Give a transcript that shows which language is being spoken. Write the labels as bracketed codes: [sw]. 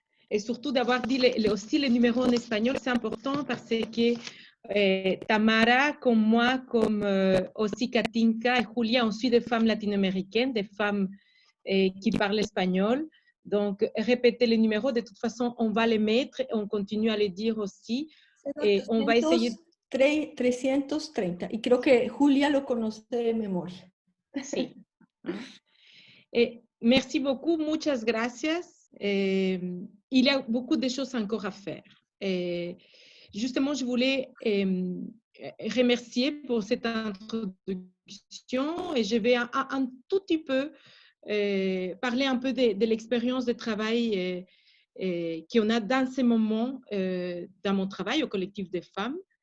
[fr] Et surtout d'avoir dit aussi les numéros en espagnol, c'est important parce que Tamara, comme moi, comme aussi Katinka et Julia, on suit des femmes latino-américaines, des femmes qui parlent espagnol. Donc, répétez les numéros. De toute façon, on va les mettre et on continue à les dire aussi. Et on va essayer... [es] 330, y creo que Julia lo conoce de memoria. Sí. [fr] Et merci beaucoup, [es] muchas gracias. [fr] Il y a beaucoup de choses encore à faire. Et justement, je voulais remercier pour cette introduction et je vais un tout petit peu parler un peu de l'expérience de travail qu'on a dans ce moment dans mon travail au collectif des femmes.